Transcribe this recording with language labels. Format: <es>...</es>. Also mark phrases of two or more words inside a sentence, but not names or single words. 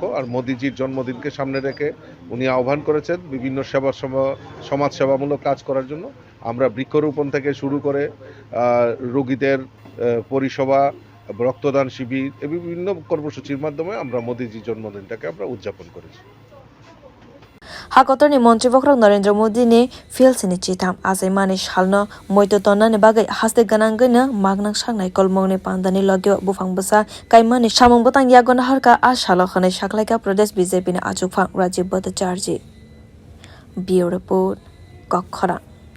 <bn>আর মোদিজির জন্মদিনকে সামনে রেখে উনি আহ্বান করেছেন বিভিন্ন সমাজ সেবামূলক কাজ করার জন্য। আমরা বৃক্ষরোপণ থেকে শুরু করে রোগীদের পরিষেবা, রক্তদান শিবির এই বিভিন্ন কর্মসূচির মাধ্যমে আমরা মোদিজির জন্মদিনটাকে আমরা উদযাপন করেছি।</bn> <trp>hakotor ni Montri bokhorok Narendra Modi ni filsini chitham achaimani salno moito tonnani bagai haste ganangai no magnang Saknaikolmwng ni pandani logyo bwphang bwsa kaimani samwng bwtang yago nahar salo khanai saklaika Pradesh BJP ni achugphang Rajib bhattacharjee</trp> <en>Bureau Report</en> <trp>bokhorok।</trp>